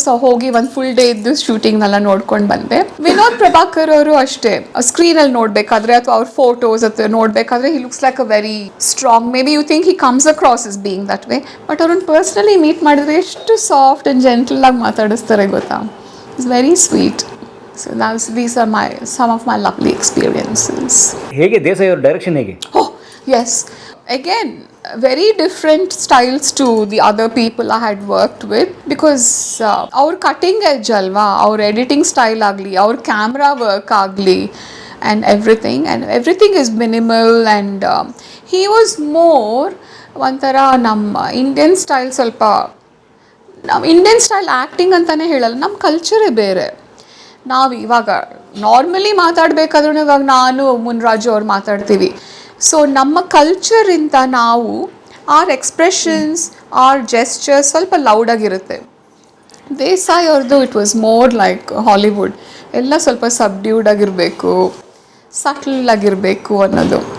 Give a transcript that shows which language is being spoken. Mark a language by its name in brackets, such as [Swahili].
[Kannada] So ಹೋಗಿ ಒಂದು full day ಇದ್ದು ಶೂಟಿಂಗ್ನೆಲ್ಲ ನೋಡ್ಕೊಂಡು ಬಂದೆ. ವಿನೋದ್ ಪ್ರಭಾಕರ್ ಅವರು ಅಷ್ಟೇ, ಸ್ಕ್ರೀನಲ್ಲಿ ನೋಡಬೇಕಾದ್ರೆ ಅಥವಾ ಅವ್ರ ಫೋಟೋಸ್ ಅಥವಾ ನೋಡಬೇಕಾದ್ರೆ [English] He looks like a very strong. Maybe you think he comes across is being that way, but [Kannada] ಅವ್ರನ್ನ ಪರ್ಸ್ನಲಿ ಮೀಟ್ ಮಾಡಿದ್ರೆ ಎಷ್ಟು ಸಾಫ್ಟ್ ಆ್ಯಂಡ್ ಜೆಂಟಲ್ ಆಗಿ ಮಾತಾಡಿಸ್ತಾರೆ ಗೊತ್ತಾ. [English] It's very sweet. So these are some of my lovely experiences. [Kannada] ಹೇಗೆ ದೇಸಾಯಿ ಅವರ direction ಹೇಗೆ? [English] Oh yes, again very different styles to the other people I had worked with, because our cutting edge alva, our editing style agli, our camera work agli, and everything is minimal, and he was more [Kannada] ಒಂಥರ ನಮ್ಮ Indian style, ಸ್ವಲ್ಪ ನಾವು Indian style acting ಅಂತಲೇ ಹೇಳಲ್ಲ, ನಮ್ಮ ಕಲ್ಚರೇ ಬೇರೆ. ನಾವು ಇವಾಗ ನಾರ್ಮಲಿ ಮಾತಾಡಬೇಕಾದ್ರೂ ಇವಾಗ ನಾನು ಮುನ್ರಾಜು ಅವ್ರು ಮಾತಾಡ್ತೀವಿ. ಸೊ ನಮ್ಮ ಕಲ್ಚರಿಂದ ನಾವು [English] our expressions, our gestures [Kannada] ಸ್ವಲ್ಪ ಲೌಡಾಗಿರುತ್ತೆ. ದೇಸಾಯಿ ಅವ್ರದ್ದು [English] it was more like Hollywood, [Kannada] ಎಲ್ಲ ಸ್ವಲ್ಪ ಸಬ್ಡ್ಯೂಡ್ ಆಗಿರಬೇಕು, ಸಟಲ್ ಆಗಿರಬೇಕು ಅನ್ನೋದು.